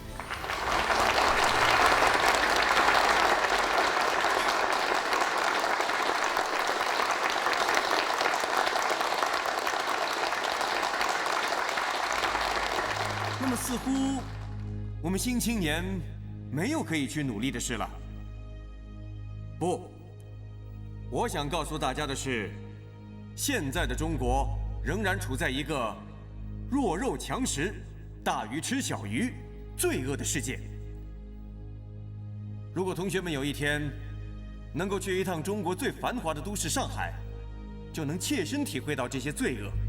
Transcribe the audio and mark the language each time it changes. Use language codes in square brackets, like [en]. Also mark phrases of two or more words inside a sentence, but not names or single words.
[zh] 那麼似乎我們新青年沒有可以去努力的事了。不，我想告訴大家的是，現在的中國仍然處在一個弱肉強食、大魚吃小魚、罪惡的世界。如果同學們有一天能夠去一趟中國最繁華的都市上海，就能切身體會到這些罪惡。